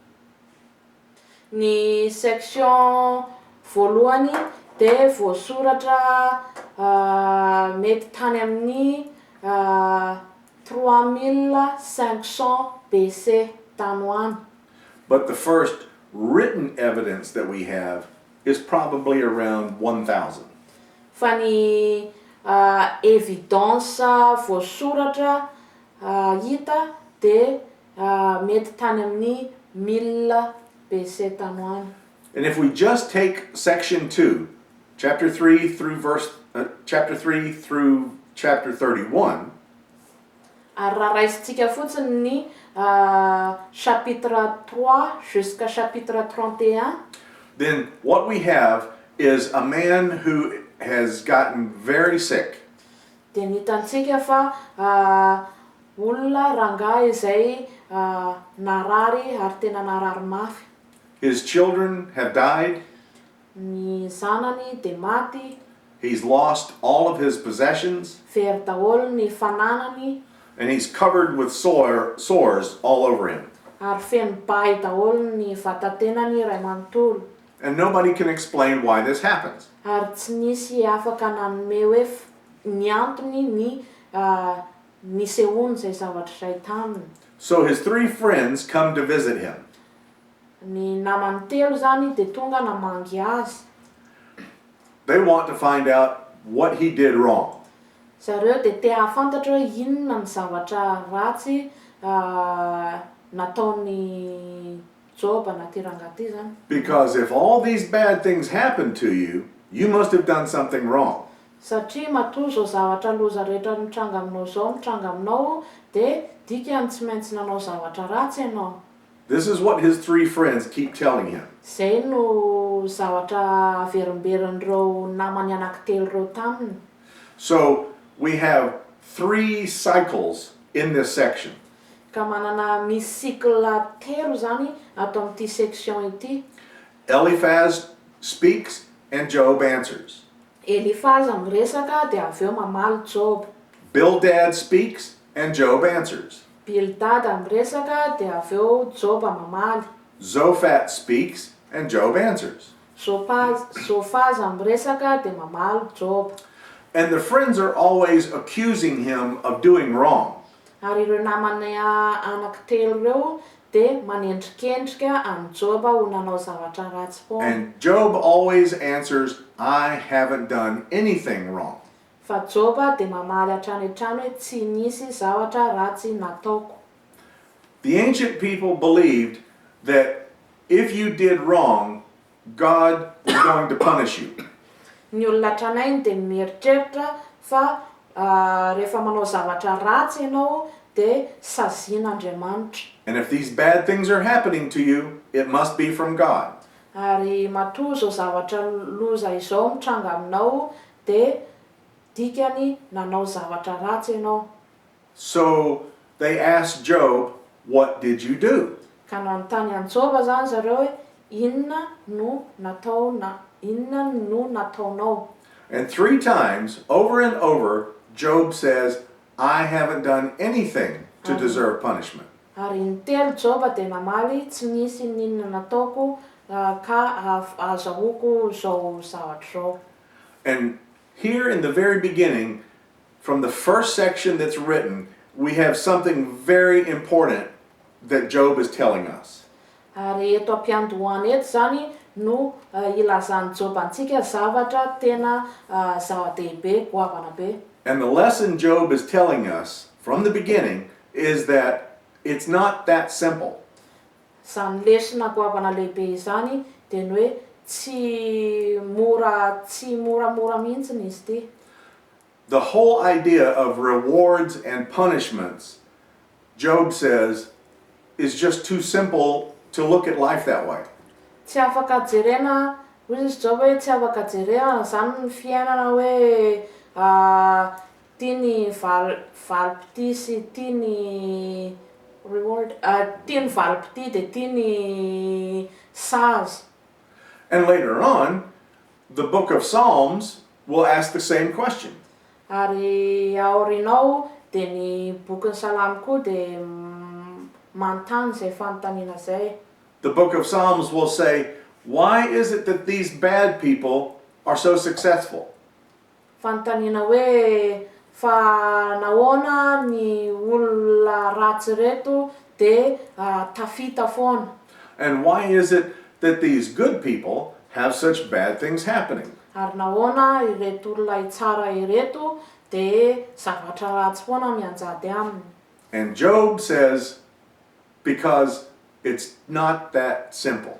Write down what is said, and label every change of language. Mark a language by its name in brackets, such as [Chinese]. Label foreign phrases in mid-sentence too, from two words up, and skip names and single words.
[Malagasy] Ny section voalohany dia voasoratra mety tany amin'ny 3500 BC tany hoany. [English] But the first written evidence that we have is probably around 1,000. [Malagasy] Fa ny evidence voasoratra hita dia mety tany amin'ny 1000 BC tany hoany. [English] And if we just take section 2, chapter 3 through chapter 31, [Malagasy] Ary raha raisitsika fotsiny ny [French] chapitre 3 jusqu'à chapitre 31, [English] then what we have is a man who has gotten very sick. [Malagasy] dia ny hitantsika fa olona rangahy izay narary ary tena narary mafy. [English] His children have died. [Malagasy] Ny zanany dia maty, [English] He's lost all of his possessions, [Malagasy] very daholo ny fananany, [English] and he's covered with sores all over him. [Malagasy] ary feno bay daholo ny vatatenany ray manontolo. [English] And nobody can explain why this happens. [Malagasy] Ary tsy nisy afaka nanome hoe ny antony ny nisehoany izay zavatra izay taminy. [English] So his 3 friends come to visit him. [Malagasy] Ny namany telo zany dia tonga namangy azy. [English] They want to find out what he did wrong. [Malagasy] Zareo dia te hahafantatra hoe inona ny zavatra ratsy nataony Joba na ty rangahy ty zany. [English] Because if all these bad things happen to you, you must have done something wrong. [Malagasy] Satria matoa zao zavatra loza rehetra mitranga aminao zao mitranga aminao de dikany tsy maintsy nanao zavatra ratsy ianao. [English] This is what his three friends keep telling him. [Malagasy] Zay no zavatra averimberin''reo namany anankitelo reo taminy. [English] So we have three cycles in this section. [Malagasy] Ka manana misy cycle telo zany ato amin'ity section ity. [English] Eliphaz speaks and Job answers. [Malagasy] Elifaza miresaka de aveo mamaly Job. [English] Bildad speaks and Job answers. [Malagasy] Bildada miresaka de aveo Job mamaly. [English] Zophar speaks and Job answers. [Malagasy] Zofaza miresaka de mamaly Job. [English] And the friends are always accusing him of doing wrong. [Malagasy] Ary ireo namany anankitelo reo de manendrikendrika amin'ny Job ho nanao zavatra ratsy foana. [English] And Job always answers, I haven't done anything wrong. [Malagasy] Fa Job de mamaly hatrany hatrany hoe tsy nisy zavatra ratsy nataoko. [English] The ancient people believed that if you did wrong, God was going to punish you. [Malagasy] Ny olona hatranainy de mieritreritra fa rehefa manao zavatra ratsy ianao de sazian'Andriamanitra. [English] And if these bad things are happening to you, it must be from God. [Malagasy] Ary matoa zao zavatra loza izao mitranga aminao de dikany nanao zavatra ratsy ianao. [English] So they asked Job, what did you do? [Malagasy] Ka nanontany an Job zany zareo hoe inona no nataonao? [English] And 3 times, over and over, Job says, I haven't done anything to deserve punishment. [Malagasy] Ary intelo Job de namaly tsy nisy ninona nataoko ka azahoako zao zavatra zao. [English] And here in the very beginning, from the first section that's written, we have something very important that Job is telling us. [Malagasy] Ary eto ampiandohany eto zany no ilazany Job antsika zavatra tena zava-dehibe, goavana be. [English] And the lesson Job is telling us from the beginning is that it's not that simple. [Malagasy] Zany lesona goavana lehibe zany de ny hoe tsy moramora mihitsy izy ty. [English] The whole idea of rewards and punishments, Job says, is just too simple to look at life that way. [Malagasy] Tsy afaka jerena, hoy izy Job hoe tsy afaka jerena zany ny fiainana hoe tiany valipity sy tiany reward, tiany valipity de tiany sazy. [English] And later on, the book of Psalms will ask the same question. [Malagasy] Ary aorinao de ny bokin'ny Salamy koa de mantany zay fanontaniana zay. [English] The book of Psalms will say, why is it that these bad people are so successful? [Malagasy] Fanontaniana hoe fa nahoana ny olona ratsy reto de tafita foana. [English] And why is it that these good people have such bad things happening? [Malagasy] Ary nahoana ireto olona tsara ireto de zavatra ratsy foana mianjady aminy. [English] And Job says, because it's not that simple.